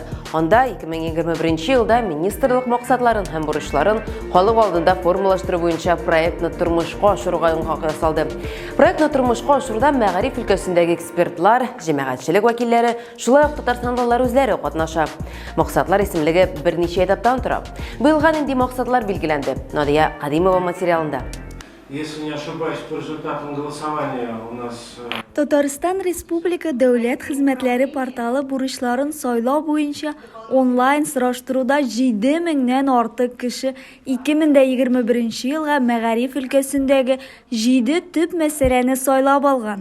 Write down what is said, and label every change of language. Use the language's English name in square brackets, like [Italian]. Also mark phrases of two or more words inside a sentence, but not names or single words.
[Tatar] Анда 2021 елда министрлык максатларын һәм бурычларын халык алдында формалаштыру буенча проектны тормышка ашыруга яңгак ясалды. Проектны тормышка ашыруда мәгариф өлкәсендәге экспертлар, җәмәгатьчелек вәкилләре, шулай ук татарстанлылар үзләре катнаша. Максатлар исемлеге берничә этаптан тора. Быелга нинди максатлар билгеләнде? Надия Кадимова материалында. [Russian] Если не ошибаюсь, по результатам голосования у нас... [Tatar] Татарстан Республика Дәүләт хезмәтләре порталы бурычларын сайлау буенча онлайн сораштыруда 7000-нән артык кеше 2021 елга мәгариф өлкәсендәге 7 төп мәсьәләне сайлап алган.